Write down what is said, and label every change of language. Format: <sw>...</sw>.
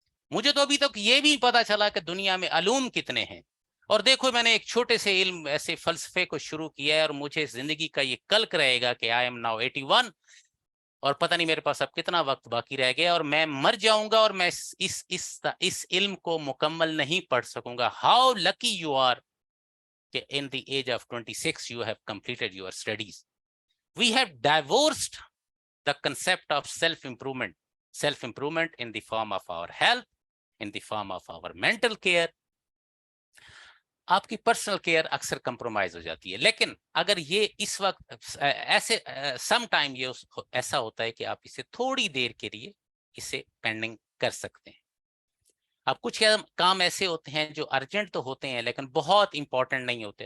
<hi>मुझे तो अभी तक ये भी पता चला कि दुनिया में अलूम कितने हैं। और देखो मैंने एक छोटे से इल्म ऐसे फलसफे को शुरू किया है और मुझे जिंदगी का ये कल्क रहेगा कि आई एम नाउ 81 और पता नहीं मेरे पास अब कितना वक्त बाकी रह गया और मैं मर जाऊंगा और मैं इस इल्म को मुकम्मल नहीं पढ़ सकूंगा।</hi> <en>How lucky you are in the age of 26 you have completed your studies. We have divorced the concept of self improvement in the form of our health, in the form of our mental care.</en> <hi>आपकी personal care अक्सर compromise हो जाती है, लेकिन अगर ये इस वक्त ऐसे सम टाइम ये ऐसा होता है कि आप इसे थोड़ी देर के लिए इसे पेंडिंग कर सकते हैं। अब कुछ काम ऐसे होते हैं जो अर्जेंट तो होते हैं लेकिन बहुत इंपॉर्टेंट नहीं होते।</hi>